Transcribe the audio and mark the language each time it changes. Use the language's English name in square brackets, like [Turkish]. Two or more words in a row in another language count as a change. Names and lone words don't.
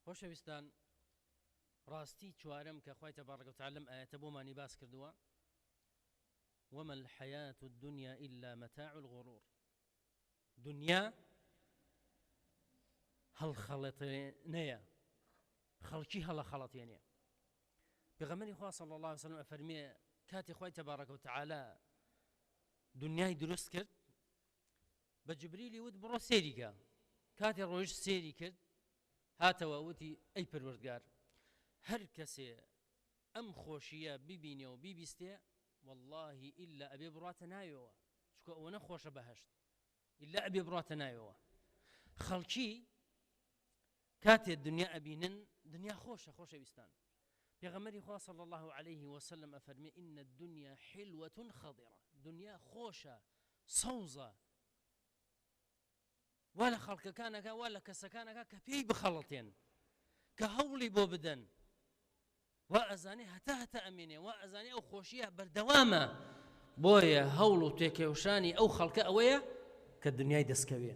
[Central Kurdish] خۆشەویستان، ڕاستی چوارەم کە خوای [Arabic] تەبارەکە و تەعالا [Central Kurdish] لەم ئاەتە بۆمانی باس کردووە، [Arabic] وما الحياة الدنيا إلا متاع الغرور. [Central Kurdish] دنیا هەڵخەڵەتێنەیە، خەڵکی هەڵەخەڵەتێنێ. پێغەمبەری خوا [Arabic] صلی الله عليه وسلم [Central Kurdish] ئەفەرمێ کاتی خوای [Arabic] تەبارەکە و تەعالا [Central Kurdish] دنیای دروست کرد، بە جبریلی وت بڕۆ سێری کە. کاتی ڕۆیشت سێری کرد، هاتەوە وتی ئەی پەروەردگار، هەر کەسێ ئەم خۆشیە ببینێ و بیبیستێ، واللهی ئیلا ئەبێ بڕاتە ناوێەوە، چکە ئەوە نەخۆشە بەهەشت، ئیلا ئەبێ بڕاتە ناوێەوە. خەڵکی کاتێ دنیا ئەبینن، دنیا خۆشە. خۆشەویستان، پێغەمبەری خوا [Arabic] صلی الله عليه وسلم [Central Kurdish] ئەفەرمێ [Arabic] إن الدنيا حلوة خضرة. [Central Kurdish] دنیا خۆشە، سەوزە، وا لە خەڵکەکانەکە وا لە کەسەکانەکە کە پێی بخەڵەتێن، کە هەوڵی بۆ بدەن، وا ئەزانێ هەتا ئەمێنێ، وا ئەزانێ ئەو خۆشیە بەردەوامە. بۆیە هەوڵ و تێکێوشانی ئەو خەڵکە ئەوەیە کە دنیای دەستکەوێ.